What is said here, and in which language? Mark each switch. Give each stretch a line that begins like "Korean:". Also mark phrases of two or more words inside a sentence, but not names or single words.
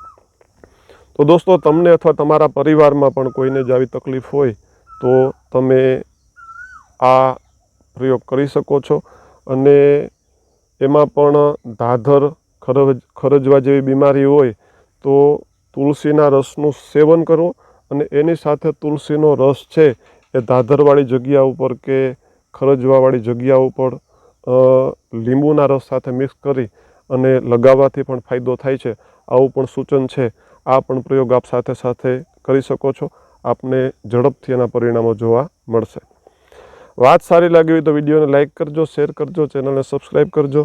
Gujarati: તો દોસ્તો, તમને અથવા તમારા પરિવાર માં પણ કોઈને જ આવી તકલીફ હોય તો તમે આ પ્રયોગ કરી શકો છો અને એમાં પણ ધાધર, ખરજવા જેવી બીમારી હોય તો તુલસીના રસનું સેવન કરો અને એની સાથે તુલસીનો રસ છે એ ધાધરવાળી જગ્યા ઉપર કે ખરજવાવાળી જગ્યા ઉપર के खरजवावाળી जग्या उपर લીંબુના રસ સાથે મિક્સ કરી અને લગાવવાથી પણ ફાયદો થાય છે। આવું પણ સૂચન છે। આ પણ પ્રયોગ આપ સાથે સાથે કરી શકો છો। આપને ઝડપથી એના પરિણામો જોવા મળશે। વાત સારી લાગી હોય તો વિડીયોને લાઇક કરજો, શેર કરજો, ચેનલને સબસ્ક્રાઈબ કરજો।